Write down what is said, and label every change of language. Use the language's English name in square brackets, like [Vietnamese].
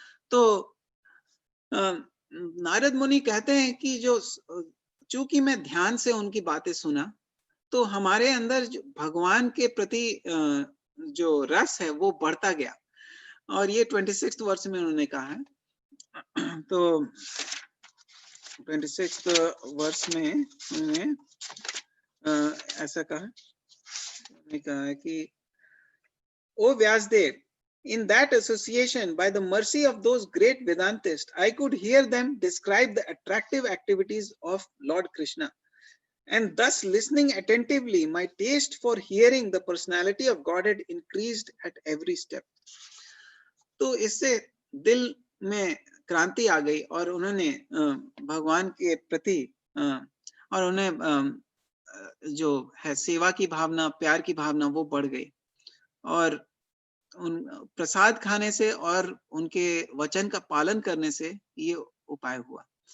[Hindi] तो नारद मुनि कहते हैं कि जो चूंकि मैं ध्यान से उनकी बातें सुना तो हमारे अंदर जो भगवान के प्रति जो रस है वो बढ़ता गया। और ये 26th वर्ष में उन्होंने कहा है। तो 26th वर्ष में उन्होंने ऐसा कहा, ने कहा कि [English] O Vyasdev, in that association, by the mercy of those great Vedantists, I could hear them describe the attractive activities of Lord Krishna. And thus, listening attentively, my taste for hearing the personality of Godhead increased at every step. [Hindi] तो इससे दिल में क्रांति आ गई और उन्होंने भगवान के प्रति और उन्हें जो है सेवा की भावना, प्यार की भावना वो बढ़ गई। और उन प्रसाद खाने से और उनके वचन का पालन करने से ये उपाय हुआ।